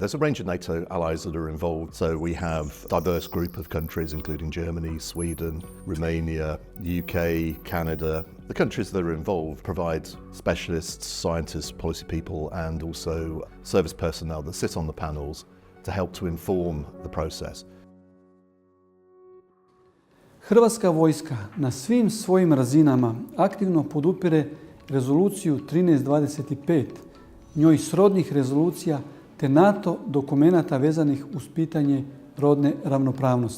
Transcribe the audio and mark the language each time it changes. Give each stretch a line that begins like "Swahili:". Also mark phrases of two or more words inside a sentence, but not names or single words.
English: There's a range of NATO allies that are involved. So we have a diverse group of countries, including Germany, Sweden, Romania, UK, Canada. The countries that are involved provide specialists, scientists, policy people, and also service personnel that sit on the panels to help to inform the process.
Croatian: Hrvatska vojska na svim svojim razinama aktivno podupire rezoluciju 1325, njoj srodnih rezolucija te NATO dokumenata vezanih uz pitanje rodne ravnopravnosti.